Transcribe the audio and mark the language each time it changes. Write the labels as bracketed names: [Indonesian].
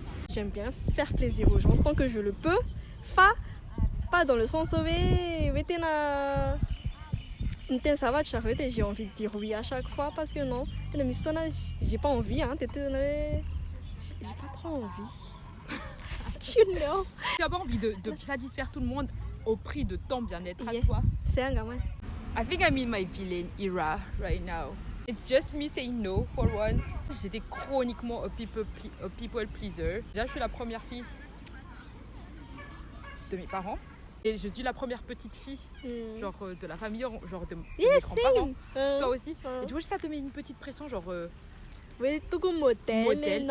[French] J'aime bien faire plaisir aux gens tant que je le peux. Pas dans le sens où ça va, j'ai envie de dire oui à chaque fois parce que non, j'ai pas envie. Hein, j'ai pas trop envie. [English] You know. [French] Tu n'as pas envie de satisfaire tout le monde au prix de ton bien-être à toi. C'est un gamin. [English] I think I'm in my villain era right now. It's just me saying no for once. [French] J'étais chroniquement [English] a people pleaser. [French] Déjà, je suis la première fille de mes parents. Et je suis la première petite fille genre de la famille, genre de mes grands-parents. Toi aussi. Et tu vois, ça te met une petite pression, genre... Oui, tout comme modèle.